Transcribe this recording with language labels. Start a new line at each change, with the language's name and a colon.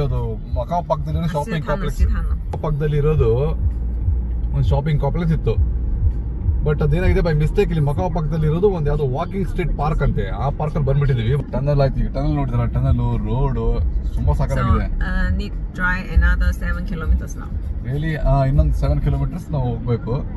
Kannada: ಅದು ಮಕಾವ್ ಪಕ್ಕದಲ್ಲಿರೋ shopping complex ಪಕ್ಕದಲ್ಲಿ ಇರೋದು ಒಂದು ಶಾಪಿಂಗ್ ಕಾಂಪ್ಲೆಕ್ಸ್ ಇತ್ತು. ಬಟ್ ಅದೇನಾಗಿದೆ, ಬೈ ಮಿಸ್ಟೇಕ್ ಇಲ್ಲಿ ಮಕಾವ್ ಪಕ್ಕದಲ್ಲಿ ಇರೋದು ಒಂದು ಯಾವ್ದೋ ವಾಕಿಂಗ್ ಸ್ಟ್ರೀಟ್ ಪಾರ್ಕ್ ಅಂತೆ. ಆ ಪಾರ್ಕ್ ಅಲ್ಲಿ ಬಂದ್ಬಿಟ್ಟಿದೀವಿ. ಟನಲ್ ಆಯ್ತು. ಈಗ ಟನಲ್ ನೋಡಿದ್ರ, ಟನಲ್ ರೋಡ್ ತುಂಬಾ ಸಾಕಾಗಿದೆ.
English: Need drive another 7 kilometers now.
Kannada: Really ಇನ್ನೊಂದು 7 kilometers ನಾವು ಹೋಗ್ಬೇಕು.